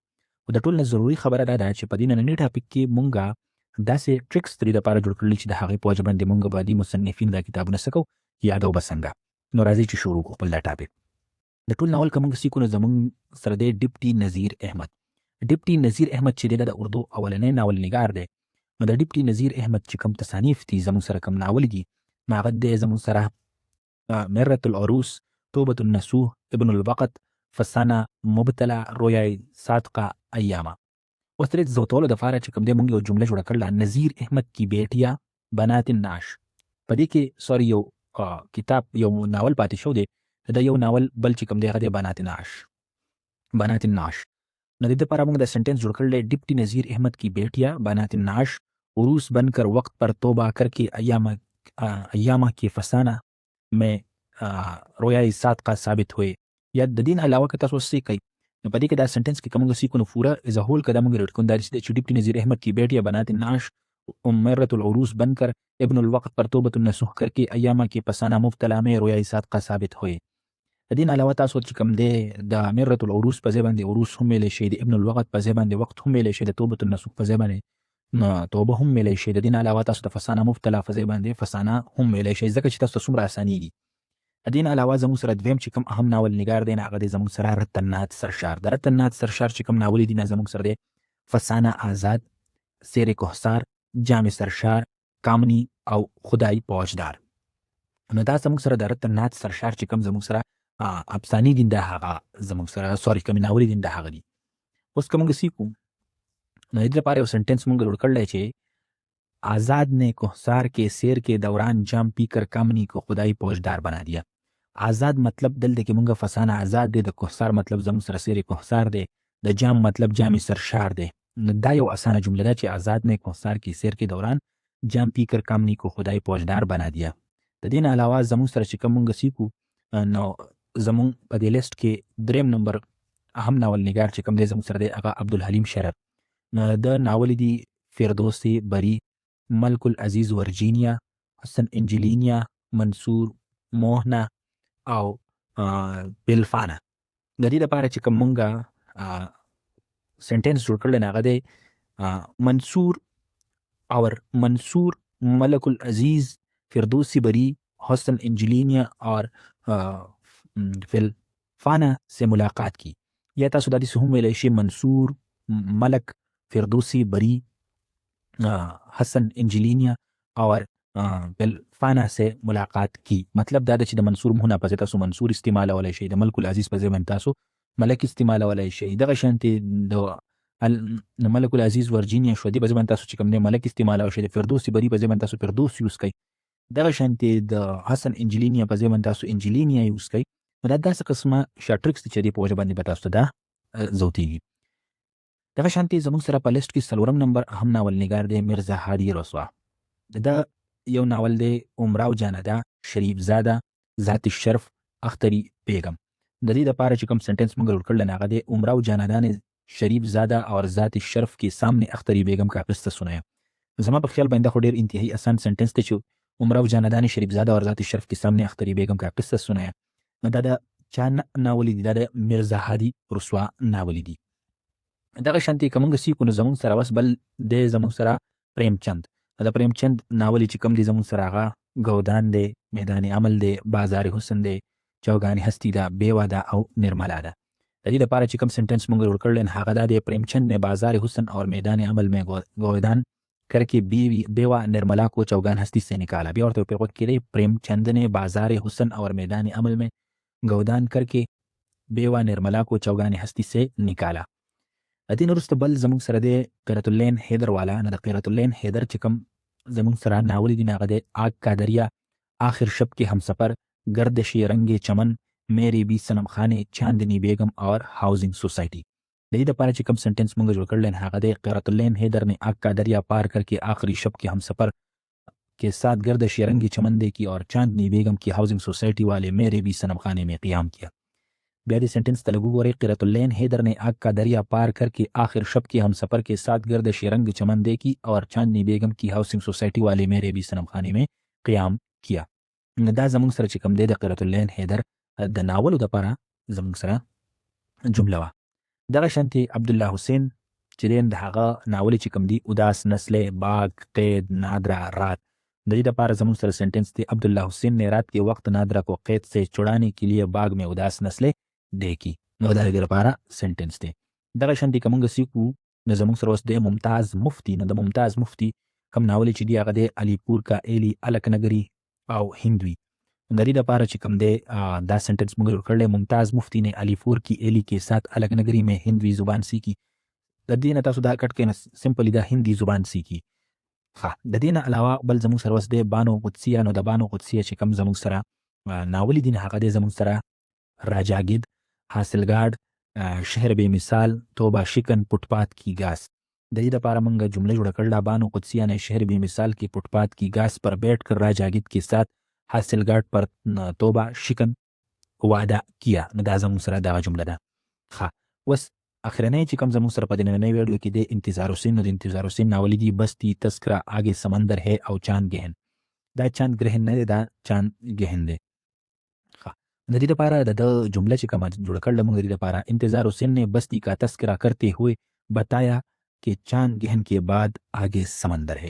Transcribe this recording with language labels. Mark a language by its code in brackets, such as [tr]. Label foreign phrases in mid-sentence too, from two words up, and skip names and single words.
[ps] خو د ټول نه ضروري خبره دا ده چې په دې ننني ټاپک کې موږ داسې ټریکس د دې لپاره جوړ کړلي چې د هغې په وجه باندې موږ به د مصنفین دا کتابونه څه کوو یادو به څنګه. نو راځئ چې شروع کړو خپل دا ټاپک. د ټول ناول که موږ سیکو نو زموږ سره دی ډپټي نظیر احمد. ډپټي نظیر احمد چې دی د اردو اولنی ناول نګار دی. نو د ډپټي نظیر احمد چې کوم تصانیف دي زموږ سره کوم ناول دي، نو هغه دی زموږ سره مرة العروس، توبة النسوح، ابن الوقت، فسانه مبتلا، رویای صادقه، ایاما. اوس د دې زوتولو دپاره چې کوم دی موږ یو جمله جوړه کړله، نظیر احمد [ur] کی بیټیا [ps] بنات النعش. په دې کې یو کتاب یو ناول پاتې شو دی، د یو ناول بل چې کوم دی هغه دی بنات النعش. نو د دې دپاره موږ دا سنټنس جوړ کړلی، [ur] ډپټي نظیر احمد کی بیٹیا بنات النعش عروس بن کر وقت پر توبہ کر کے ایاما کی فسانہ میں رویای صادقه ثابت ہوئے. [ps] یا د دې نه علاوه که تاسو څه کوئ نو په دې کې دا سنټنس کې که موږ سیکو نو پوره [en] از هول [ps] که دا موږ ریډ کوو، دا چې [ur] ډپټي نظیر احمد کی بیٹیا بنات النعش مرة العروس بن کر ابن الوقت پر توبة النسوح کر کے ایاما کی فسانہ مبتلا میں رویای صادقه ثابت ہوئے. [ps] د دې نه علاوه تاسو چې کوم دی د مرة العروس په ځای باندې عروس هم ویلی شي، د ابن الوقت په ځای باندې وقت هم ویلی شي، د توبة النسوح په ځای باندې توبه هم ویلی شي. د دې نه علاوه تاسو د فسانه مبتلا په ځای باندې فسانه هم ویلی شي، ځکه چې تاسو ته څومره اسانېږي. د دې نه علاوه زموږ سره دویم چې کوم اهم ناول نګار دی نه هغه دی زموږ سره رتنات سرشار. د رتنات سرشار چې کوم ناول دي نه زموږ سره دی فسانه آزاد، سیر کوهسار، جام سرشار، کامنی او خدای پوجدار. نو دا زموږ سره د رتنات سرشار چې کوم زموږ سره افسانی دي دا هغه زموږ سره کوم ناول دي دا هغه دي. اوس که موږ سیکو نو د دې لپاره یو سنټنس موږ جوړ کړلی چې [ur] آزاد نے کوهسار کے سیر کے دوران جام پی کر کامنی کو خدای پوجدار بنا دیا. [ps] آزاد مطلب دلته کې موږ فسانه آزاد دی، د کوهسار مطلب زموږ سره سیر کوهسار دی، د جام مطلب جام سرشار دی. نو دا یو اسانه جمله ده چې [ur] آزاد نے کوهسار کے سیر کے دوران جام پی کر کامنی کو خدای پوجدار بنا دیا. [ps] د دې نه علاوه زموږ سره چې کوم موږ سیکو نو زموږ په دې لیست کې دریم نمبر اهم ناول نګار چې کوم دی زموږ سره دی هغه عبدالحلیم شرر. د ناول دي فردوسی بری، ملک العزیز ورجینیا، حسن انجلینیا، منصور موهنا او بلفانه. د دې لپاره چې کوم مونږه سنټنس جوړ کړل هغه دی [ur] منصور ملک العزیز فردوسی بری حسن انجلینیا اور فلفانه سے ملاقات کی. [ps] یا تاسو د دې هم ویلی شي [ur] منصور ملک فردوسی بری حسن انجلینیا اور بلفانه سے ملاقات کی. [ps] مطلب دا چې د منصور مهونه په ځای تاسو منصور استعمالولی شئ، د ملک العزیز په ځای باندې تاسو ملک استعمالولی شئ. دغه شانتې د ملک العزیز ورجینیا شو، دې په ځای باندې تاسو چې کوم دی ملک استعمالولی شئ. د فردوسی بری په ځای باندې تاسو فردوس یوز کوئ. دغه شانتې د حسن انجلینیا په ځای باندې تاسو انجلینیا یوز کوئ. نو دا داسې قسمه شارټ ټریکس دي چې دې په وجه باندې به تاسو ته دا زوتېږي. دغه شانتې زموږ سره په لیست کې څلورم نمبر اهم ناول نګار دی مرزا هادي رسوا. دا یو ناول دی عمراو جانده، شریف زاده، ذات الشرف، اختری بیگم. د دې لپاره چې کوم سنټنس موږ جوړ کړل هغه دی [ur] عمراو جانده نے شریف زاده اور ذات الشرف کے سامنے اختری بیگم کا قصه سنایا. [ps] زما په خیال باندې خو ډېر انتهایی آسان سنټنس دی چې [ur] عمراو جانده نے شریف زاده اور ذات الشرف کے سامنے اختری بیگم کا قصه سنایا. [ps] نو دا د چا ناول دي؟ دا د مرزا هادي رسوا ناول دي. دغه شانتې که موږ سیکو نو زموږ سره بس بل دی زموږ سره پریمچند. د پریمچند ناول چې کوم دی زموږ سره هغه گودان دی، میدان عمل دی، بازار حسن دی، چوگان هستی ده، بیوا ده او نرملا ده. د دې لپاره چې کوم سنټنس موږ جوړ کړل هغه دا دی [ur] پریمچند نے بازار حسن اور میدان عمل میں گودان کر کے بیوا نرملا کو چوگان ہستی سے نکالا. [ps] بیا ورته په کې دی [ur] پریمچند نے بازار حسن اور میدان عمل میں گودان کر کے بیوا نرملا کو چوگان ہستی سے نکالا. [ps] د دې نه وروسته بل زموږ سره دی قرة اللین حیدر والا. نه د قرة اللین حیدر چې کوم زموږ سره ناول دي هغه دی آگ کا دریا آخر شب کې همسفر، گردش رنگ چمن، میری بی صنم خانه، چاندنی بیگم اور हाउसिंग सोसाइटी. د دې لپاره چې کوم سنټنس موږ جوړ کړل هغه د [ur] قرۃ اللین حیدر نے آگ کا دریا پار کرکے آخری شب کے ہمسفر کے ساتھ گردش رنگی چمن دیکھی اور چاندنی بیگم کی ہاؤسنگ سوسائٹی والے میرے بھی صنم خانے میں قیام किया. [ps] بیا دې سنټنس ته لږ وګورئ. [ur] قرۃ اللین حیدر نے آگ کا دریا پار کرکے آخر شب کے ہمسفر کے ساتھ گردش رنگ چمن دیکھی اور چاندنی بیگم کی ہاؤسنگ سوسائٹی والے میرے بھی صنم خانے میں قیام किया. [ps] دا زموږ سره چې کوم دی د قرۃ اللین حیدر د ناولو دپاره زموږ سره جمله وه. دغه شانتې [ur] عبدالله حسین چې دی د هغه ناولې چې کوم دی اداس نسلې، باغ، قید، نادرا، رات، د دې دپاره زموږ سره سنټنس دی عبدالله حسین نے رات کے وقت نادرا کو قید سے چھڑانے کے لیے باغ میں اداس نسلیں دیکھی. [ps] نو دا د دې لپاره سنټنس دی. دغه شانتې که موږ سیکو نو زموږ سره اوس دی ممتاز مفتی. نو د ممتاز مفتی کوم ناولې چې دی هغه دی علیپور کا ایلی، الک نگری او هندوی. د دې لپاره چې کوم دی دا سنټنس موږ جوړ کړلی. [ur] ممتاز مفتی نے علیپور کی ایلی کے ساتھ الک نگری میں هندوی زبان سیکھی. [ps] د دې نه تاسو دا کټ کړئ، سمپلی دا [ur] هندي زبان سیکھی. [ps] د دې نه علاوه بل زموږ سره اوس دی بانو قدسیه. نو د بانو قدسیه چې کوم زموږ سره ناولې دي هغه دی زموږ سره راجاګید، حاصلګاډ، شهر بے مثال، توبه شکن، فٹپاتھ کی گاس. د دې لپاره موږ جمله جوړه کړله. [ur] بانو قدسیه نے شهر بے مثال کی فٹپاتھ کی گاس پر بیٹھ کر راجاگید کے ساتھ حاصل گاٹ پر توبه شکن وعده کیا. [ps] نو دا زموږ سره دغه جمله ده. اوس اخرنی چې کوم زموږ سره په دې نننۍ ویډیو کې د انتظار حسین. نو د انتظار حسین ناولې دي بستی، تذکره، آگے سمندر ہے او چاند گہن. دا چاند گرهن نه دی، دا چاند گہن دی. د دې لپاره د جمله چې کومه جوړه کړله موږ د دې لپاره [ur] انتظار حسین نے بستی کا تذکرہ کرتے ہوئے بتایا کہ چاند گہن کے بعد آگے سمندر ہے.